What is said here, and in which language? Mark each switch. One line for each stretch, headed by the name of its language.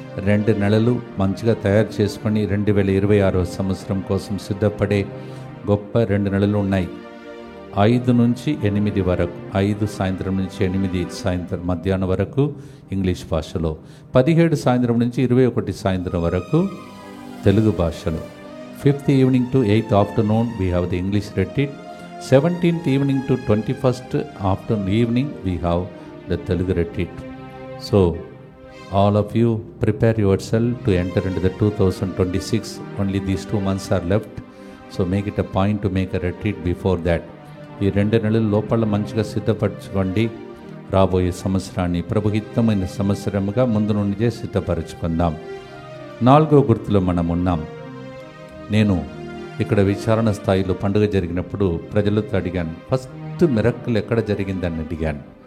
Telugu: 2 నెలలు మంచిగా తయారు చేసుకొని 2026వ సంవత్సరం కోసం సిద్ధపడే గొప్ప 2 నెలలు ఉన్నాయి. 5 నుంచి 8 వరకు, 5 సాయంత్రం నుంచి 8 సాయంత్రం మధ్యాహ్నం వరకు ఇంగ్లీష్ భాషలో, 17 సాయంత్రం నుంచి 21 సాయంత్రం వరకు తెలుగు భాషలో.
English: 5th evening to 8th afternoon we have the English retreat. 17th evening to 21st afternoon evening we have the Telugu retreat. So All of you prepare yourself to enter into the 2026. Only these 2 months are left. So make it a point to make a retreat before that.
Telugu: ఈ 2 నెలల లోపల మంచిగా సిద్ధపరచుకోండి. రాబోయే సంవత్సరాన్ని ప్రభుహితమైన సంవత్సరముగా ముందు నుండే సిద్ధపరచుకుందాం. 4వ గుర్తులో మనం ఉన్నాం. నేను ఇక్కడ విచారణ స్థాయిలో పండుగ జరిగినప్పుడు ప్రజలతో అడిగాను, ఫస్ట్ మిరక్కల్ ఎక్కడ జరిగిందని అడిగాను.